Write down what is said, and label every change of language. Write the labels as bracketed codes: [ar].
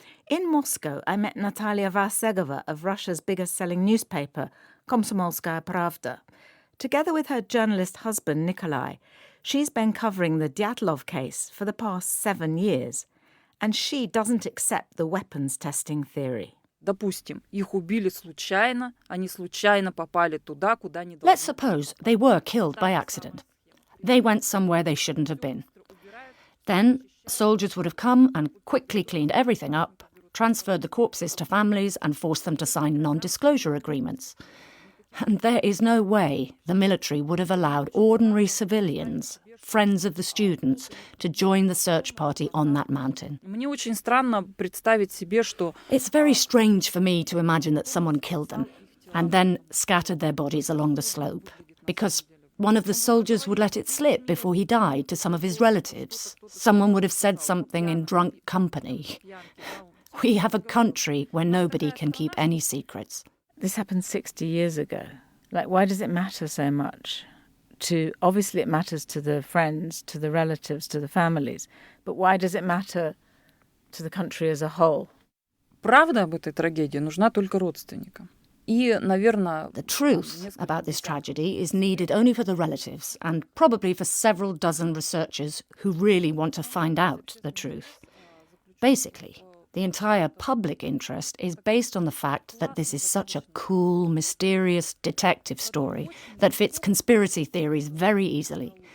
[en] In Moscow, I met Natalia Varsegova of Russia's biggest-selling newspaper, Komsomolskaya Pravda. Together with her journalist husband, Nikolai, she's been covering the Dyatlov case for the past 7 years, and she doesn't accept the weapons testing theory. [ru] Допустим, их убили случайно, они случайно попали туда, куда не должны. [en] Let's suppose they were killed by accident. They went somewhere they shouldn't have been. Then soldiers would have come and quickly cleaned everything up, transferred the corpses to families and forced them to sign non-disclosure agreements. And there is no way the military would have allowed ordinary civilians, friends of the students, to join the search party on that mountain. [ru] Мне очень странно представить себе, что... [en] It's very strange for me to imagine that someone killed them and then scattered their bodies along the slope, because one of the soldiers would let it slip before he died to some of his relatives. Someone would have said something in drunk company. We have a country where nobody can keep any secrets. This happened 60 years ago. Like, why does it matter so much obviously it matters to the friends, to the relatives, to the families, but why does it matter to the country as a whole? [ru] Правда об этой трагедии нужна только родственникам. И, наверное, [en] the truth about this tragedy is needed only for the relatives and probably for several dozen researchers who really want to find out the truth. Basically, the entire public interest is based on the fact that this is such a cool, mysterious detective story that fits conspiracy theories very easily.